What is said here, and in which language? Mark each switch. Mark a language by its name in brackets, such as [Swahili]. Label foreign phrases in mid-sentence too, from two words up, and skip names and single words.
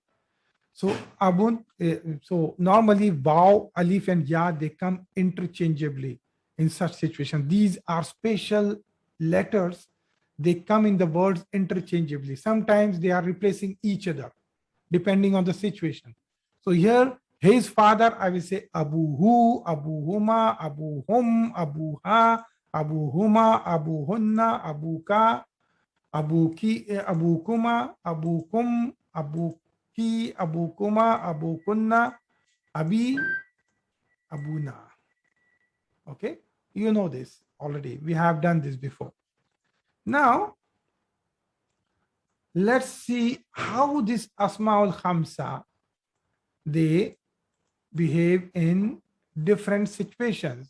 [English] So abun, so normally wow, alif and ya, they come interchangeably in such situation. These are special letters. They come in the words interchangeably. Sometimes they are replacing each other depending on the situation. So here, his father, I will say [Arabic] أبوه، أبوهما، أبوهم، أبوها، أبوهما، أبوهن، أبوك، أبوكِ، أبوكما، أبوكم، أبوكِ، أبوكما، أبوكن, أبي، أبونا. [English] Okay, you know this already. We have done this before. Now, let's see how this [Arabic] أسماء الخمسة, [English] they behave in different situations.